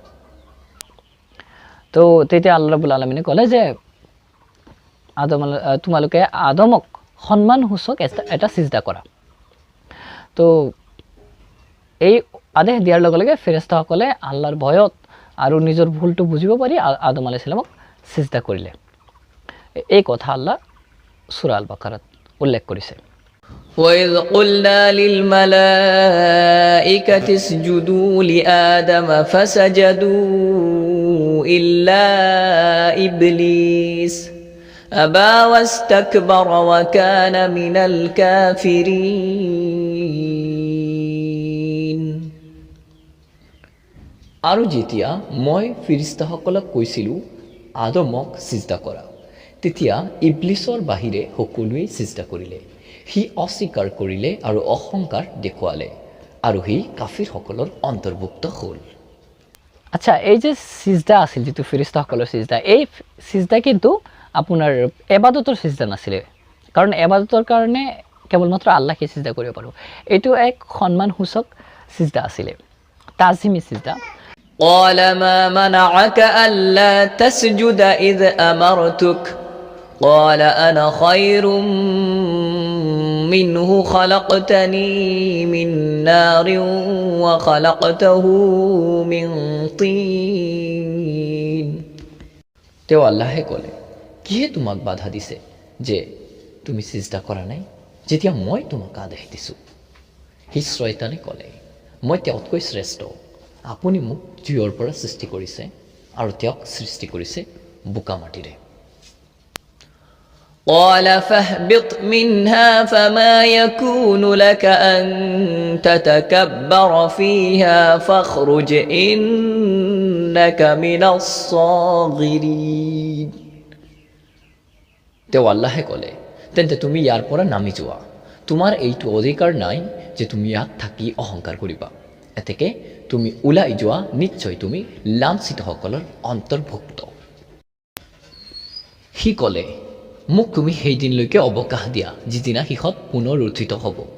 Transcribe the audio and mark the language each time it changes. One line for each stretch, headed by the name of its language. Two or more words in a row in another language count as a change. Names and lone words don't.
Assamese: তো তেতিয়া আল্লাহ
Arabic: رب العالمين
Assamese: ক'লে যে তোমালোকে আদমক সন্মানসূচক এটা সিজদা কৰা। তো এই আদেশ দিয়াৰ লগে লগে ফেৰেস্তাসকলে আল্লাহৰ ভয়ত আৰু নিজৰ ভুলটো বুজিব পাৰি আদম
Arabic: عليه السلام
Assamese: সিজদা কৰিলে। এই কথা আল্লাহ সূরা আল বাকারাত উল্লেখ কৰিছে।
Arabic: وَإِذْ قُلْنَا لِلْمَلَائِكَةِ اسْجُدُوا لِآدَمَ فَسَجَدُوا إِلَّا إِبْلِيسَ أَبَى وَاسْتَكْبَرَ وَكَانَ مِنَ الْكَافِرِينَ
Assamese: আৰু যেতিয়া মই ফিৰিস্তাসকলক কৈছিলোঁ আদমক সিজদা কৰা, তেতিয়া ইবলিছৰ বাহিৰে সকলোৱে সিজদা কৰিলে। সি অস্বীকাৰ কৰিলে আৰু অহংকাৰ দেখুৱালে, আৰু সি কাফিৰসকলৰ অন্তৰ্ভুক্ত হ'ল। আচ্ছা, এই যে সিজদা আছিল, যিটো ফেৰেস্তাসকলৰ সিজদা, এই সিজদা কিন্তু আপোনাৰ ইবাদতৰ সিজদা নাছিলে, কাৰণ ইবাদতৰ কাৰণে কেৱলমাত্ৰ আল্লাহকে সিজদা কৰিব পাৰোঁ। এইটো এক সন্মানসূচক সিজদা আছিলে, তাজিমি সিজদা।
Arabic: قال ما منعك ألا تسجد إذ أمرتك قال أنا خير منه خلقتني من نار وخلقته من طين
Assamese: তেওঁ আল্লাহে ক'লে, কিহে তোমাক বাধা দিছে যে তুমি সিজদা কৰা নাই যেতিয়া মই তোমাক আদেশ দিছোঁ? সি শয়তানে ক'লে, মই তেওঁতকৈ শ্ৰেষ্ঠ। আপুনি মোক জুইৰ পৰা সৃষ্টি কৰিছে আৰু তেওঁক সৃষ্টি কৰিছে বোকা মাটিৰে।
Arabic: قال فاهبط منها فما يكون لك أن تتكبر فيها فاخرج إنك من الصاغرين
Assamese: তেওঁ আল্লাহে ক'লে, তেন্তে তুমি ইয়াৰ পৰা নামি যোৱা। তোমাৰ এইটো অধিকাৰ নাই যে তুমি ইয়াত থাকি অহংকাৰ কৰিবা। এতেকে তুমি ওলাই যোৱা, নিশ্চয় তুমি লাঞ্ছিতসকলৰ অন্তৰ্ভুক্ত। সি ক'লে, মোক তুমি সেইদিনলৈকে অৱকাশ দিয়া যিদিনা সিহঁত পুনৰ উত্থিত হ'ব।